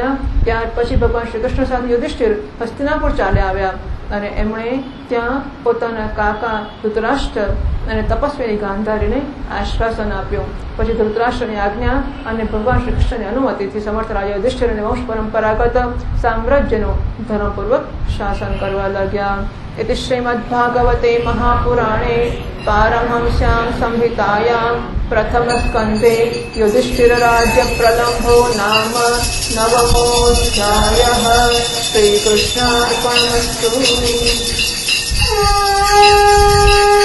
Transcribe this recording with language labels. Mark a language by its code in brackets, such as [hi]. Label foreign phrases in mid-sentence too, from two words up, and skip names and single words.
[gu] ત્યાર પછી ભગવાન શ્રી કૃષ્ણ સાથે યુધિષ્ઠિર હસ્તિનાપુર ચાલ્યા આવ્યા અને એમણે ત્યાં પોતાના કાકા ધૃતરાષ્ટ્ર અને તપસ્વીની ગાંધારીને આશ્વાસન આપ્યું. પછી ધૃતરાષ્ટ્રની આજ્ઞા અને ભગવાન શ્રી કૃષ્ણની અનુમતિથી સમર્થ રાજા યુધિષ્ઠિર અને વંશ પરંપરાગત સામ્રાજ્યનું ધર્મપૂર્વક શાસન કરવા લાગ્યા. [sa] इति श्रीमद्भागवते महापुराणे पारमहंस्यां संहितायां प्रथमस्कन्धे युधिष्ठिरराज्यप्रलम्भो नाम नवमोऽध्यायः. श्रीकृष्णार्पणमस्तु.